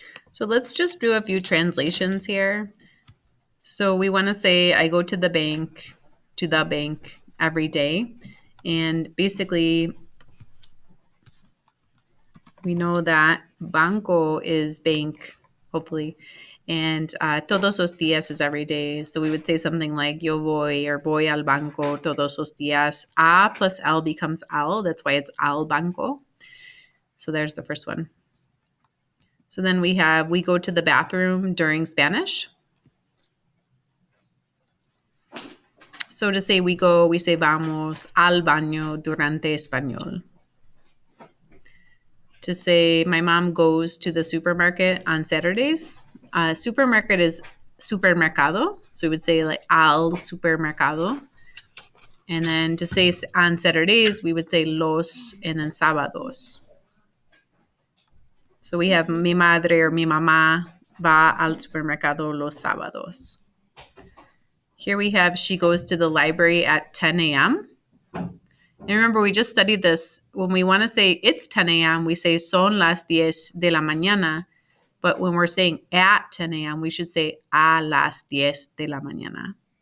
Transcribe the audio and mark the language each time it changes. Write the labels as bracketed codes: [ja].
[en] So let's just do a few translations here. So we want to say I go to the bank every day. And basically, we know that banco is bank, hopefully, and todos los días is every day. So we would say something like [es] yo voy or voy al banco todos los días. [en] A plus L becomes al. That's why it's al banco. So there's the first one. So then we go to the bathroom during Spanish. So to say we go, we say [es] vamos al baño durante español. [en] To say my mom goes to the supermarket on Saturdays. Supermarket is supermercado. So we would say like al supermercado. And then to say on Saturdays, we would say los and then sábados. So we have [es] mi madre or mi mamá va al supermercado los sábados. [en] Here we have she goes to the library at 10 a.m. And remember, we just studied this. When we want to say it's 10 a.m., we say [es] son las 10 de la mañana. [en] But when we're saying at 10 a.m., we should say [es] a las 10 de la mañana.